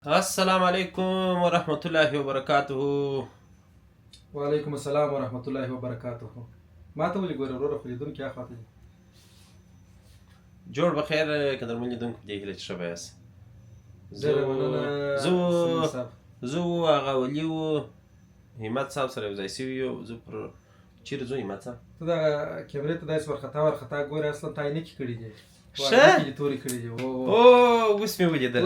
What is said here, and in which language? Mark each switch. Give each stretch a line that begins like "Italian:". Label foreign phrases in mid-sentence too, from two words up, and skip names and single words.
Arabic: السلام علیکم ورحمۃ اللہ وبرکاتہ. وعلیکم السلام ورحمۃ الله وبرکاتہ.
Pashto: ما ته ولې ګوره وروره خو لیدونکي اخواته دي. جوړ بخیر که در من لیدونکو دې هیله چې ښه به یاست. ډېره مننه سلیمان صاحب. زه هغه ولي و همت صاحب سره یو ځای سوي یو. زه پر چیرې ځو همت صاحب؟ ته دغه کیمرې ته داسې ورخطا ګورې اصلا تا عینکې کړي دي. ښه تورې کړي دي. اوس مې ولیدله.